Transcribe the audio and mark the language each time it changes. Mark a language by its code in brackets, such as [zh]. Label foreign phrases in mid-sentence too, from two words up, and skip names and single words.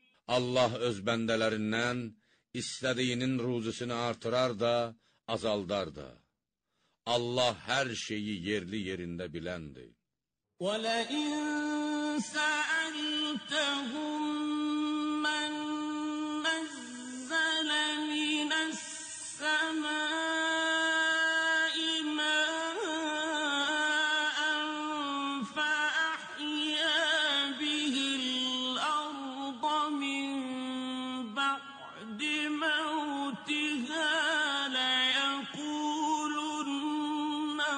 [az] Allah öz bəndələrindən istədiyinin ruzusunu artırar da, azaldar da. Allah hər şeyi yerli yerində biləndir. [ar] وَلَئِن سَأَلْتَهُم مَّن نَّزَّلَ مِنَ السَّمَاءِ مَاءً فَأَحْيَا بِهِ الْأَرْضَ مِن بَعْدِ مَوْتِهَا لَيَقُولُنَّ